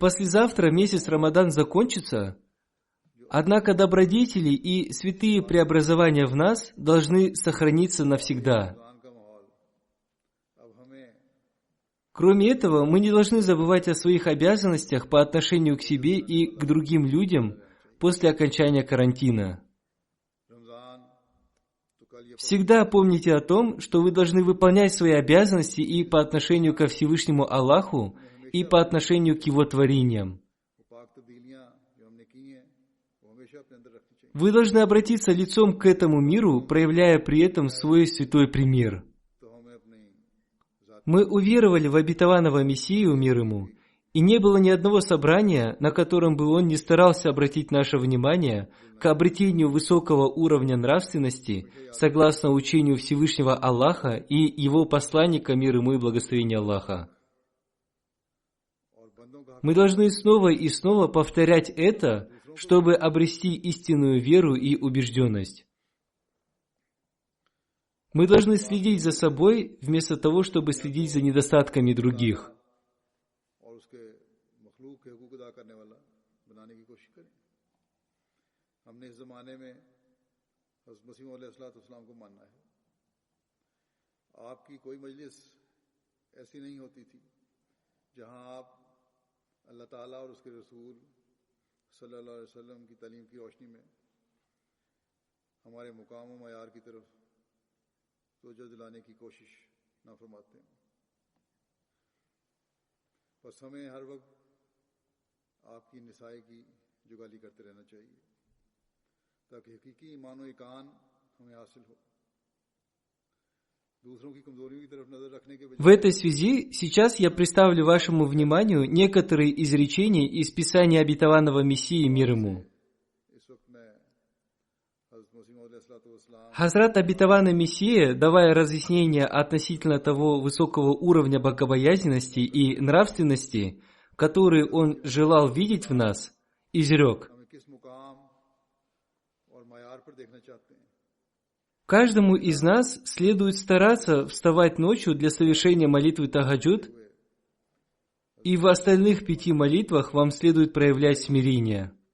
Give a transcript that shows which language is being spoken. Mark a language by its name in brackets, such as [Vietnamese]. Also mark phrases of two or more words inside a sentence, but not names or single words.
[Russian] Послезавтра месяц Рамадан закончится, однако добродетели и святые преобразования в нас должны сохраниться навсегда. [Urdu] رمضان کا ماحول اب ہمیں [Russian] Кроме этого, мы не должны забывать о своих обязанностях по отношению к себе и к другим людям после окончания карантина. [Urdu] رمضان تو کل یہ [Russian] Всегда помните о том, что вы должны выполнять свои обязанности и по отношению ко Всевышнему Аллаху, и по отношению к Его творениям. [Urdu] پاک تبدیلیاں جو ہم نے کی ہیں وہ ہمیشہ اپنے اندر رکھنی چاہیے [Russian] Вы должны обратиться лицом к этому миру, проявляя при этом свой святой пример. [Urdu] تو ہمیں اپنی ذات [Russian] Мы уверовали в обетованного Мессию, мир ему, и не было ни одного собрания, на котором бы он не старался обратить наше внимание к обретению высокого уровня нравственности, согласно учению Всевышнего Аллаха и Его посланника, мир ему и благословение Аллаха. [Urdu] اور بندوں کا [Russian] Мы должны снова и снова повторять это, чтобы обрести истинную веру и убежденность. Мы должны следить за собой, вместо того, чтобы следить за недостатками других. [Urdu] اور اس کے مخلوق کے حقوق ادا کرنے والا بنانے کی کوشش کریں ہم نے اس زمانے میں حضرت مسیح علیہ السلام کو ماننا ہے آپ کی کوئی مجلس ایسی نہیں ہوتی تھی جہاں آپ اللہ تعالیٰ اور اس کے رسول [Arabic] صلى الله عليه وسلم [Urdu] کی تعلیم کی روشنی میں ہمارے مقام و معیار کی طرف توجہ دلانے کی کوشش نہ فرماتے ہیں بس ہمیں ہر وقت آپ کی نصائح کی جگالی کرتے رہنا چاہیے تاکہ حقیقی ایمان اور ایقان ہمیں حاصل ہو. دوسروں کی کمزوریوں کی طرف نظر رکھنے کے [Russian] В этой связи сейчас я представлю вашему вниманию некоторые изречения из Писания обетованного Мессии, мир ему. Хазрат обетованный Мессия, давая разъяснение относительно того высокого уровня богобоязненности и нравственности, который он желал видеть в нас, изрек: каждому из нас следует стараться вставать ночью для совершения молитвы Тахаджуд, и в остальных 5 молитвах вам следует проявлять смирение.